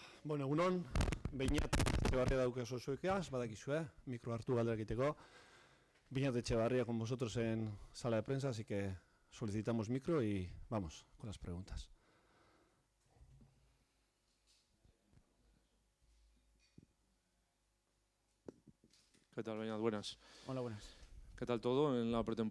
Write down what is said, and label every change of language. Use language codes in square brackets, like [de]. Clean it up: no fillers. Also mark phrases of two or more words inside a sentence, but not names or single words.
[eu] Bueno, egunon, Beñat Etxebarria daukazu zuekaz, badakizue, mikro hartu galdera egiteko. [es] Beñat Etxebarria con vosotros en sala de prensa, así que solicitamos micro y vamos con las preguntas. ¿Qué tal, Beñat? Buenas. Hola, buenas. ¿Qué tal todo en la pretemporada?